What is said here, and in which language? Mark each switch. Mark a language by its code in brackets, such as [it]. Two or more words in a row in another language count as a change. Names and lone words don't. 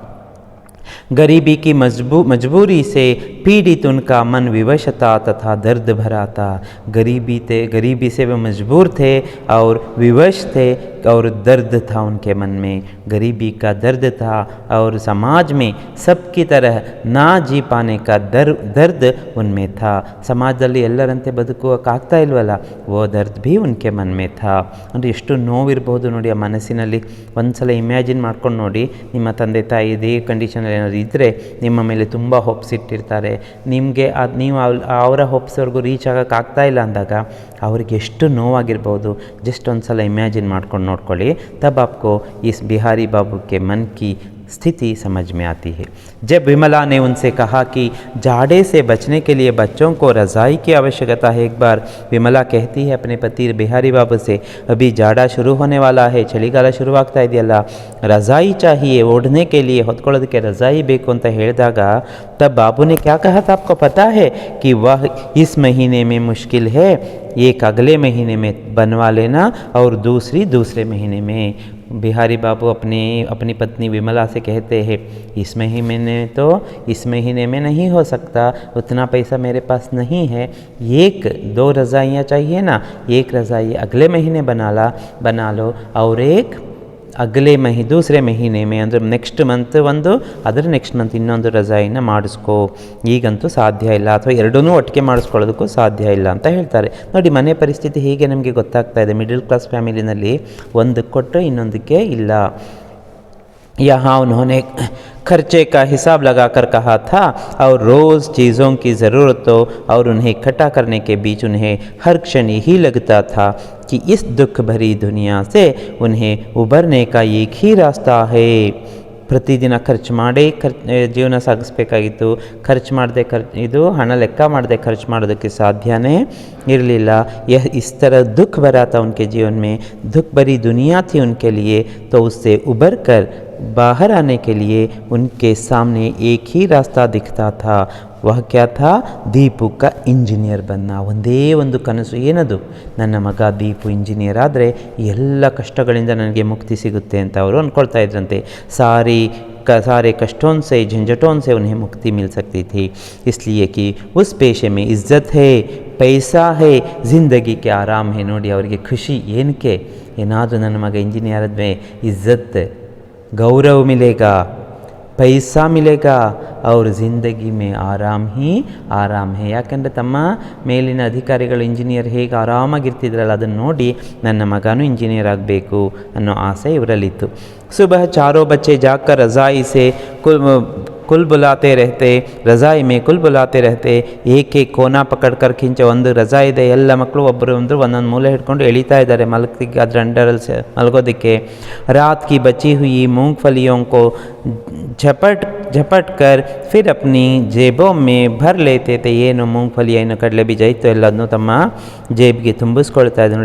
[hi] गरीबी की मजबूरी से पीड़ित उनका मन विवश था तथा दर्द भरा था. गरीबी से वे मजबूर थे और विवश थे और दर्द था उनके मन में. गरीबी का दर्द था और समाज में सबकी तरह ना जी पाने का दर्द उनमें था. [kn] ಸಮಾಜದಲ್ಲಿ ಎಲ್ಲರಂತೆ ಬದುಕುವಕ್ಕಾಗ್ತಾ ಇಲ್ವಲ್ಲ, [hi] वो दर्द भी उनके मन में था. [kn] ಅಂದರೆ ಎಷ್ಟು ನೋವಿರ್ಬೋದು ನೋಡಿ ಆ ಮನಸ್ಸಿನಲ್ಲಿ. ಒಂದು ಸಲ ಇಮ್ಯಾಜಿನ್ ಮಾಡ್ಕೊಂಡು ನೋಡಿ, ನಿಮ್ಮ ತಂದೆ ತಾಯಿ ಇದೇ ಕಂಡೀಷನಲ್ಲಿ ಏನಾದ್ರು ಇದ್ದರೆ ನಿಮ್ಮ ಮೇಲೆ ತುಂಬ ಹೋಪ್ಸ್ ಇಟ್ಟಿರ್ತಾರೆ, ನಿಮಗೆ ಅದು ನೀವು ಅವರ ಹೋಪ್ಸ್ವರೆಗೂ ರೀಚ್ ಆಗೋಕ್ಕಾಗ್ತಾ ಇಲ್ಲ ಅಂದಾಗ ಅವ್ರಿಗೆ ಎಷ್ಟು ನೋವಾಗಿರ್ಬೋದು. ಜಸ್ಟ್ ಒಂದು ಸಲ ಇಮ್ಯಾಜಿನ್ ಮಾಡ್ಕೊಂಡು ನೋಡ್ಕೊಳ್ಳಿ. [hi] तब आपको इस बिहारी बाबू के मन की स्थिति समझ में आती है. जब विमला ने उनसे कहा कि जाड़े से बचने के लिए बच्चों को रज़ाई की आवश्यकता है, एक बार विमला कहती है अपने पति बिहारी बाबू से, अभी जाड़ा शुरू होने वाला है, [kn] ಚಳಿಗಾಲ ಶುರುವಾಗ್ತಾ ಇದೆಯಲ್ಲ, [hi] रज़ाई चाहिए, ओढ़ने के लिए [kn] ಹೊತ್ಕೊಳ್ಳೋದಕ್ಕೆ रज़ाई ಬೇಕು ಅಂತ ಹೇಳಿದಾಗ [hi] तब बाबू ने क्या कहा था आपको पता है कि वह इस महीने में मुश्किल है, एक अगले महीने में बनवा लेना और दूसरे महीने में. बिहारी बाबू अपनी पत्नी विमला से कहते हैं, इस महीने में नहीं हो सकता, उतना पैसा मेरे पास नहीं है, 1-2 रज़ाइयाँ चाहिए ना, एक रज़ाई अगले महीने बना लो और एक दूसरे महीने में [kn] ಅಂದರೆ ನೆಕ್ಸ್ಟ್ ಮಂತ್ ಒಂದು, ಅದರ ನೆಕ್ಸ್ಟ್ ಮಂತ್ ಇನ್ನೊಂದು ರಜಾಯಿನ ಮಾಡಿಸ್ಕೋ. ಈಗಂತೂ ಸಾಧ್ಯ ಇಲ್ಲ, ಅಥವಾ ಎರಡೂ ಒಟ್ಟಿಗೆ ಮಾಡಿಸ್ಕೊಳ್ಳೋದಕ್ಕೂ ಸಾಧ್ಯ ಇಲ್ಲ ಅಂತ ಹೇಳ್ತಾರೆ. ನೋಡಿ, ಮನೆ ಪರಿಸ್ಥಿತಿ ಹೀಗೆ ನಮಗೆ ಗೊತ್ತಾಗ್ತಾ ಇದೆ. [en] middle class [kn] ಫ್ಯಾಮಿಲಿನಲ್ಲಿ ಒಂದಕ್ಕೆ ಕೊಟ್ಟರೆ ಇನ್ನೊಂದಕ್ಕೆ ಇಲ್ಲ. [hi] यहाँ उन्होंने खर्चे का हिसाब लगाकर कहा था और रोज़ चीज़ों की ज़रूरतों और उन्हें इकट्ठा करने के बीच उन्हें हर क्षण यही लगता था कि इस दुख भरी दुनिया से उन्हें उबरने का एक ही रास्ता है. [kn] ಪ್ರತಿದಿನ ಖರ್ಚು ಮಾಡಿ ಜೀವನ ಸಾಗಿಸ್ಬೇಕಾಗಿತ್ತು. ಖರ್ಚು ಮಾಡದೆ ಇದು ಹಣ ಲೆಕ್ಕ ಮಾಡದೆ ಖರ್ಚು ಮಾಡೋದಕ್ಕೆ ಸಾಧ್ಯನೇ ಇರಲಿಲ್ಲ. [hi] इस तरह दुख भरा था उनके जीवन में, दुख भरी दुनिया थी उनके लिए, तो उससे उबर कर बाहर आने के लिए उनके सामने एक ही रास्ता दिखता था. वह क्या था? दीपू का इंजीनियर बनना. [kn] ಒಂದೇ ಒಂದು ಕನಸು. ಏನದು? ನನ್ನ ಮಗ ದೀಪು ಇಂಜಿನಿಯರ್ ಆದರೆ ಎಲ್ಲ ಕಷ್ಟಗಳಿಂದ ನನಗೆ ಮುಕ್ತಿ ಸಿಗುತ್ತೆ ಅಂತ ಅವರು ಅಂದ್ಕೊಳ್ತಾ ಇದ್ರಂತೆ. [hi] सारे कष्टों से, झंझटों से उन्हें मुक्ति मिल सकती थी, इसलिए कि उस पेशे में इज़्ज़त है, पैसा है, ज़िंदगी के आराम है. [kn] ನೋಡಿ, ಅವರಿಗೆ ಖುಷಿ ಏನಕ್ಕೆ? ಏನಾದರೂ ನನ್ನ ಮಗ ಇಂಜಿನಿಯರ್ ಆದ್ಮೇಲೆ ಇಜ್ಜತ್, ಗೌರವ [hi] मिलेगा, पैसा मिलेगा और ज़िंदगी में आराम ही आराम है. [kn] ಯಾಕಂದರೆ ತಮ್ಮ ಮೇಲಿನ ಅಧಿಕಾರಿಗಳು ಇಂಜಿನಿಯರ್ ಹೇಗೆ ಆರಾಮಾಗಿರ್ತಿದ್ರಲ್ಲ, ಅದನ್ನು ನೋಡಿ ನನ್ನ ಮಗನೂ ಇಂಜಿನಿಯರ್ ಆಗಬೇಕು ಅನ್ನೋ ಆಸೆ ಇವರಲ್ಲಿತ್ತು. [hi] सुबह चारों बच्चे जाकर रज़ाई से कुल बुलाते रहते, रज़ाई में कुल बुलाते रहते. एक कोना पकड़कर खींचे. [kn] ಒಂದು ರಜಾ ಇದೆ, ಎಲ್ಲ ಮಕ್ಕಳು ಒಬ್ಬರು ಒಂದೊಂದು ಮೂಲೆ ಹಿಡ್ಕೊಂಡು ಎಳಿತಾ ಇದ್ದಾರೆ ಅದರ ಅಂಡರಲ್ಲಿ ಮಲಗೋದಕ್ಕೆ. [hi] रात की बची हुई मूंगफलियों को झपट कर फिर अपनी जेबों में भर लेते थे. [kn] ಏನು ಮೂಂಗ್ಫಲಿ, ಏನು ಕಡಲೆ ಬೀಜ ಇತ್ತು ಎಲ್ಲದನ್ನೂ ತಮ್ಮ ಜೇಬಿಗೆ ತುಂಬಿಸ್ಕೊಳ್ತಾ ಇದ್ದ.